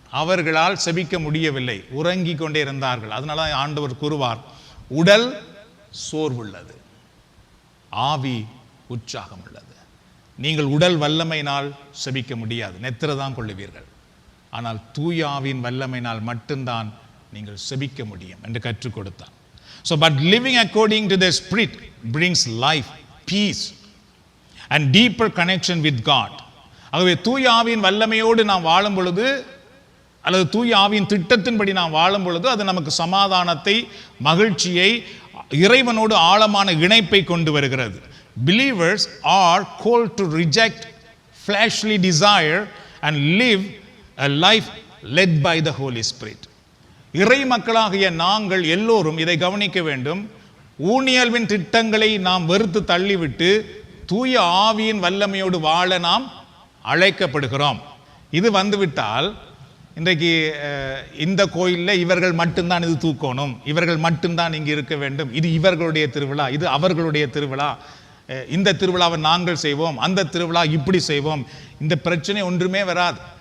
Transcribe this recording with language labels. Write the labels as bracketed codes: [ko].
[ta] அவர்களால் செபிக்க முடியவில்லை, உறங்கி கொண்டே இருந்தார்கள். அதனால ஆண்டவர் கூறுவார், உடல் சோர்வுள்ளது, ஆவி உற்சாகம் உள்ளது. நீங்கள் உடல் வல்லமையினால் செபிக்க முடியாது, நெத்திரதான் கொள்ளுவீர்கள். ஆனால் தூய ஆவியின் வல்லமையினால் மட்டும்தான் நீங்கள் செபிக்க முடியும் என்று கற்றுக் கொடுத்தார். [en] So but living according to the Spirit brings life, peace and deeper connection with God. [ta] ஆகவே தூய ஆவியின் வல்லமையோடு நாம் வாழும் பொழுது அல்லது தூய ஆவியின் திட்டத்தின்படி நாம் வாழும் பொழுது அது நமக்கு சமாதானத்தை, மகிழ்ச்சியை, இறைவனோடு ஆழமான இணைப்பை கொண்டு வருகிறது. [en] Believers are called to reject fleshly desire and live a life led by the Holy Spirit. [ta] இறை மக்களாகிய நாங்கள் எல்லோரும் இதை கவனிக்க வேண்டும். ஊனியல்வின் திட்டங்களை நாம் வெறுத்து தள்ளிவிட்டு தூய ஆவியின் வல்லமையோடு வாழ நாம் அழைக்கப்படுகிறோம். இது வந்துவிட்டால் இன்றைக்கு இந்த கோயிலில் இவர்கள் மட்டும்தான் இது தூக்கணும், இவர்கள் மட்டும்தான் இங்கு இருக்க வேண்டும், இது இவர்களுடைய திருவிழா, இது அவர்களுடைய திருவிழா, இந்த திருவிழாவை நாங்கள் செய்வோம், அந்த திருவிழா இப்படி செய்வோம், இந்த பிரச்சனை ஒன்றுமே வராது.